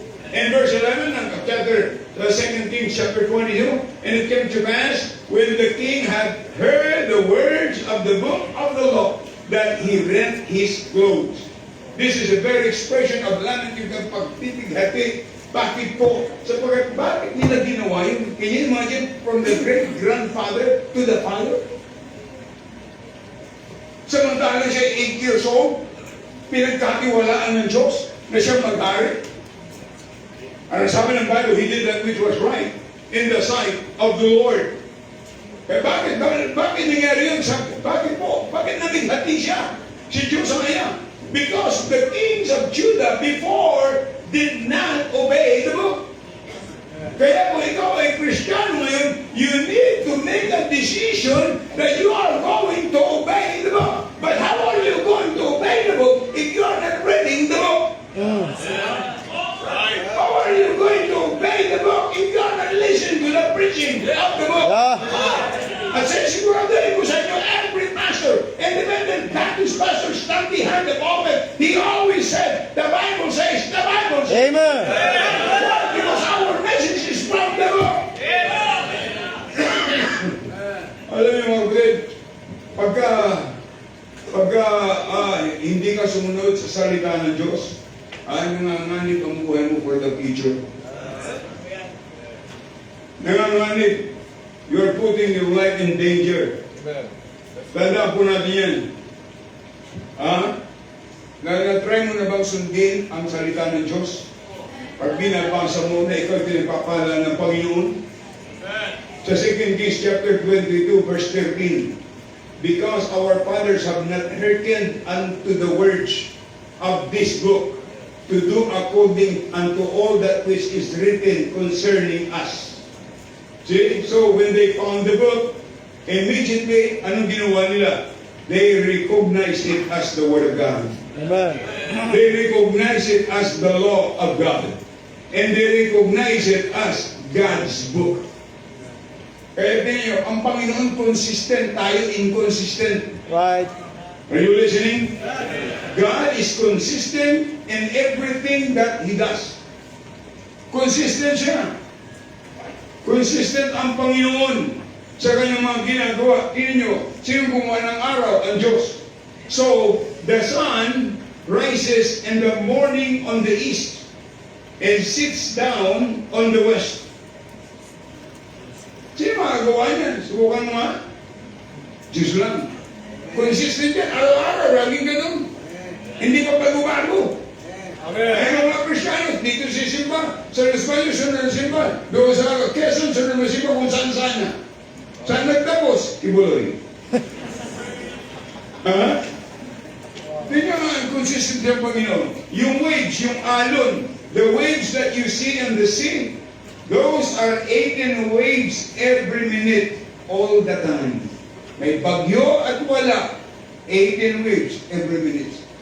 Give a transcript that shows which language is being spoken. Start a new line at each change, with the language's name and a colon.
English: In verse 11 of chapter 2 Kings chapter 22, and it came to pass when the king had heard the words of the book of the law that he rent his clothes. This is a very expression of lamenting
Filipino: ng pagtitighati. Bakit po? Sapagkat bakit nila ginawa yun?
English: Can you imagine from the great-grandfather to the father?
Filipino: Samantalang siya 8 years old, pinagkatiwalaan ng Diyos na siya mag-hari. Ang sabi ng
English: Bible, he did that which was right in the sight of the Lord.
Filipino: Eh bakit nangyari yun? Bakit po? Bakit nabighati siya? Si Josiah.
English: Because the kings of Judah before did not obey the book.
Filipino: Kaya kung ikaw ay Kristiyano ngayon,
English: you need to make a decision that you are going to obey the book. But how are you going to obey the book if you are not reading the book? How are you going to obey the book if you are not listening to the preaching of the book?
Filipino: At sinisiguraduhin ko sa inyo,
English: every pastor, independent Baptist pastor, stand behind the pulpit. He always said, the Bible says, the Bible says. Amen. Why? Because our message is from the book.
Filipino: Alam niyo mga kapatid, pagka hindi ka sumunod sa salita ng Diyos, nanganganib ang buhay mo
English: for the future.
Filipino: Nanganganib.
English: You are putting your life in danger.
Filipino: Tandaan po natin yan. Na-try mo na bang sundin ang salita ng Diyos? Pag binabasa mo na ikaw pinagpapala ng Panginoon?
English: Sa 2 Kings chapter 22 verse 13, because our fathers have not hearkened unto the words of this book, to do according unto all that which is written concerning us. See? So when they found the book, immediately,
Filipino: anong ginawa nila?
English: They recognized it as the Word of God. Amen. They recognized it as the law of God. And they recognized it as God's book.
Filipino: Kaya tingnan nyo, ang Panginoon consistent, tayo inconsistent.
English: Right. Are you listening? God is consistent in everything that He does.
Filipino: Consistent siya. Consistent ang Panginoon sa kanyang mga ginagawa. Tingnan nyo, sino gumawa ng araw? Ang Diyos.
English: So, the sun rises in the morning on the east and sits down on the west.
Filipino: Sino makagawa niyan? Subukan mo nga. Diyos lang. Consistent yan. Araw-araw, laging ganun. Hindi pa bago-bago. Kaya mga Kristyano, dito sisimba. Sa Los Baños, sunod na simba. Doon sa Quezon, sunod na simba kung saan-saan na. Saan nagtapos? Ibuloy. Tingnan nga ang consistent ng Panginoon. Yung waves, yung alon,
English: the waves that you see in the sea, those are 18 waves every minute, all the time.
Filipino: May bagyo at wala,
English: 18 waves every minute.